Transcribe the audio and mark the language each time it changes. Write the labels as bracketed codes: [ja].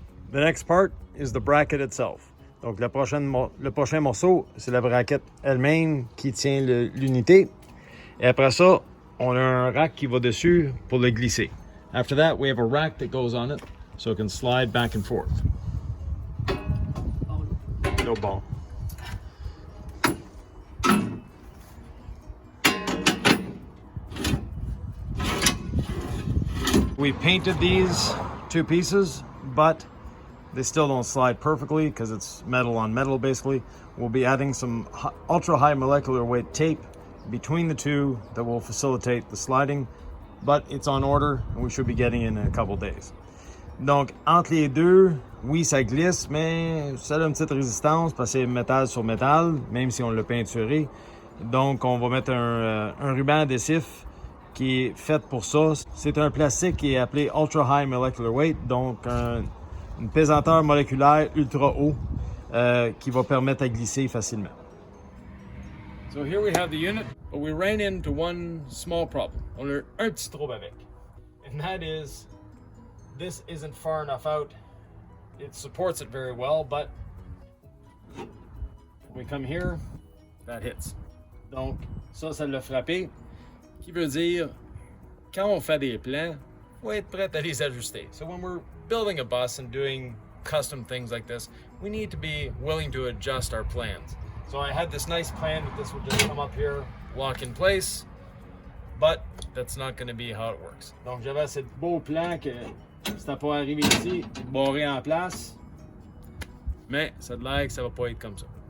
[en] The next part is the bracket itself. [fr] Donc le prochain morceau, c'est la braquette elle-même qui tient l'unité. Et après ça, on a un rack qui va dessus pour le glisser. [en] After that, we have a rack that goes on it so it can slide back and forth. No ball. We painted these two pieces, but they still don't slide perfectly because it's metal on metal basically. We'll be adding some ultra high molecular weight tape between the two that will facilitate the sliding, but it's on order and we should be getting it in a couple days. [fr] Donc entre les deux, oui ça glisse, mais ça a une petite résistance parce que c'est métal sur métal, même si on l'a peinturé. Donc on va mettre un ruban adhésif qui est fait pour ça. C'est un plastique qui est appelé ultra high molecular weight, donc une pesanteur moléculaire ultra haut qui va permettre à glisser facilement. [en] So here we have the unit, but we ran into one small problem. [fr] On a un petit trouble avec. [en] And that is, this isn't far enough out. It supports it very well, but when we come here, that hits. [fr] Donc ça l'a frappé. Qui veut dire, quand on fait des plans, faut être prêt à les ajuster. [en] So when we're building a bus and doing custom things like this, we need to be willing to adjust our plans. So I had this nice plan that this would just come up here, lock in place, but that's not going to be how it works. [fr] Donc j'avais ce beau plan que c'était pas arrivé ici, barré en place, Mais ça a l'air que ça va pas être comme ça.